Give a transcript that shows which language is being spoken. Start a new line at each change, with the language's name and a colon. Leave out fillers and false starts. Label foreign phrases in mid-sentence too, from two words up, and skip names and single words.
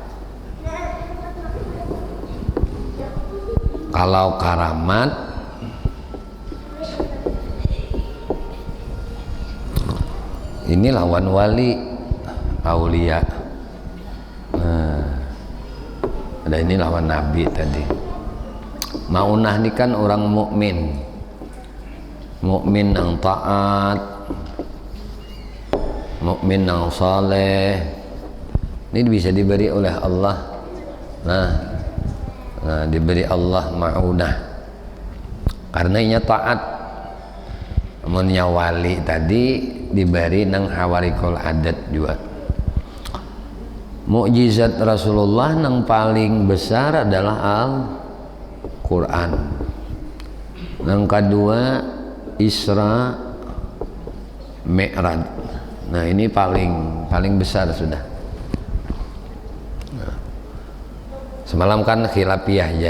Banjar: Kalau karamat ini lawan wali aulia. Nah, ada ini lawan nabi tadi.
Indonesian: Maunah ini kan orang mukmin, mukmin yang taat, mukmin yang saleh. Ini bisa diberi oleh Allah.
Banjar: Nah, diberi Allah maunah karena inya taat. Amunnya wali tadi diberi nang
Arabic: خوارق العادات
Banjar: juga.
Indonesian: Mukjizat Rasulullah yang paling besar adalah Al-Quran. Yang kedua Isra Mi'raj. Nah ini paling besar sudah. Nah, semalam kan khilafiyah ya.